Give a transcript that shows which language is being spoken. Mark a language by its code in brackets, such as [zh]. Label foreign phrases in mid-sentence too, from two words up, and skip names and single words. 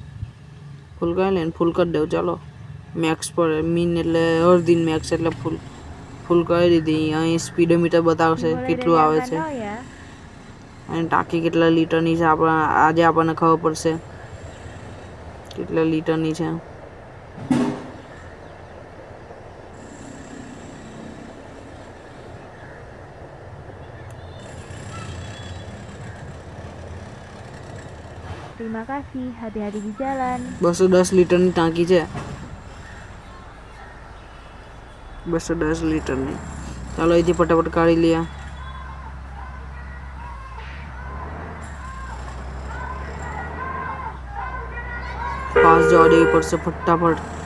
[gu] ફૂલ કરી દઉં. ચાલો મેક્સ પર મીન એટલે અડધી મેક્સ એટલે ફૂલ કરી દીધી. અહીં સ્પીડોમીટર બતાવશે કેટલું આવે છે અને ટાંકી કેટલા લીટરની છે. આજે આપણને ખબર પડશે કેટલા લીટરની છે. [id] Terima kasih, hati-hati di jalan. [gu] 210 લીટરની ટાંકી છે. 210 લીટરની. ચાલો અહીંથી ફટાફટ કાઢી લઈએ. પાસ જવા દેવી પડશે ફટાફટ.